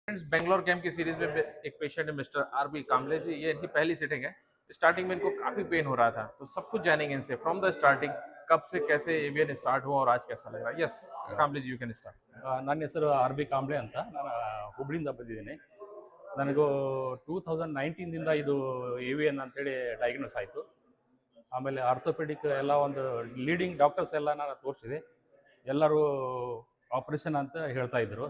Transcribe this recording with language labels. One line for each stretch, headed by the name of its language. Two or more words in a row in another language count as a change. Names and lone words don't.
Hindi: फ्रेंड्स बेंगलोर कैंप की सीरीज में एक पेशेंट है मिस्टर आरबी कामले जी। ये इनकी पहली सिटिंग है। स्टार्टिंग में इनको काफी पेन हो रहा था, तो सब कुछ जानेंगे इनसे
English: from the starting,
Hindi: कब से कैसे एवियन स्टार्ट हुआ और आज कैसा लग रहा है।
English: यस कामले जी, you can start.
Kannada: ನನ್ನ ಹೆಸರು ಆರ್ ಬಿ ಕಾಂಬ್ಳೆ ಅಂತ. ನಾನು ಹುಬ್ಳಿಯಿಂದ ಬಂದಿದ್ದೀನಿ. ನನಗೂ 2019ದಿಂದ ಇದು ಎ ವಿ ಎನ್ ಅಂತೇಳಿ ಡಯಾಗ್ನೋಸ್ ಆಯಿತು. ಆಮೇಲೆ ಆರ್ಥೋಪೆಡಿಕ್ ಎಲ್ಲ ಒಂದು
English: leading doctors
Kannada: ಎಲ್ಲ ನಾನು ತೋರಿಸಿದೆ. ಎಲ್ಲರೂ ಆಪ್ರೇಷನ್ ಅಂತ ಹೇಳ್ತಾ ಇದ್ದರು.